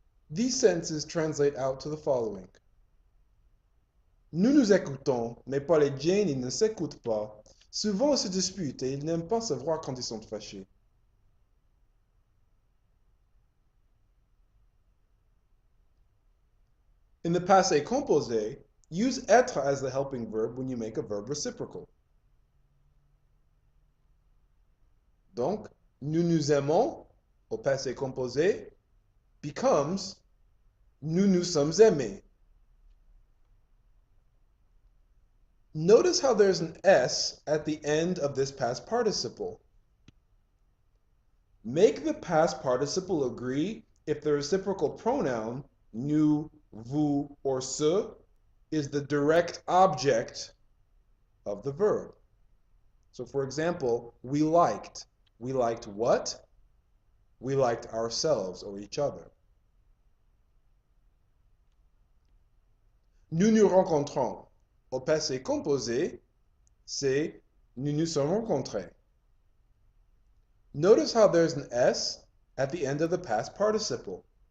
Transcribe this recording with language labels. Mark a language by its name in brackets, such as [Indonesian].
[English] These sentences translate out to the following. [French] Nous nous écoutons, mais pas les Jane, ils ne s'écoutent pas. Souvent ils se disputent et ils n'aiment pas se voir quand ils sont fâchés. [English] In the passé composé, use être as the helping verb when you make a verb reciprocal. [French] Donc, nous nous aimons au passé composé [English] becomes [French] nous nous sommes aimés. [English] Notice how there's an S at the end of this past participle. Make the past participle agree if the reciprocal pronoun nous, vous, or ce is the direct object of the verb. So for example, we liked. We liked what? We liked ourselves or each other. [French] Nous nous rencontrons. Au passé composé, c'est nous nous sommes rencontrés. [English] Notice how there's an S at the end of the past participle.